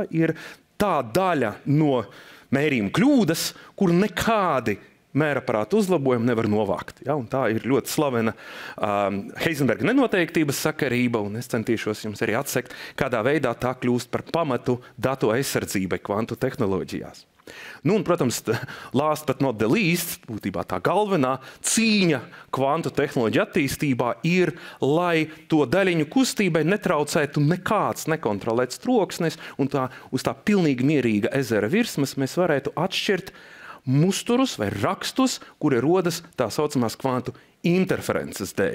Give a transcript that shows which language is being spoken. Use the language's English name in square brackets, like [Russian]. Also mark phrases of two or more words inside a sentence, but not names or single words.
[Latvian] Ir tā daļa no mērījuma kļūdas, kuru nekādi mēraparātu uzlabojumi nevar novākt. Ja? Un tā ir ļoti slavena Heisenberga nenoteiktības sakarība, un es centīšos jums arī atsekt, kādā veidā tā kļūst par pamatu datu aizsardzībai kvantu tehnoloģijās. Nu, un, protams, [English] last but not the least, [Latvian] būtībā tā galvenā cīņa kvantu tehnoloģiju attīstībā ir, lai to daļiņu kustībai netraucētu nekāds nekontrolēts troksnis, un uz tā pilnīgi mierīga ezera virsmas mēs varētu atšķirt musturus vai rakstus, kuri rodas tā saucamās kvantu interferences dēļ.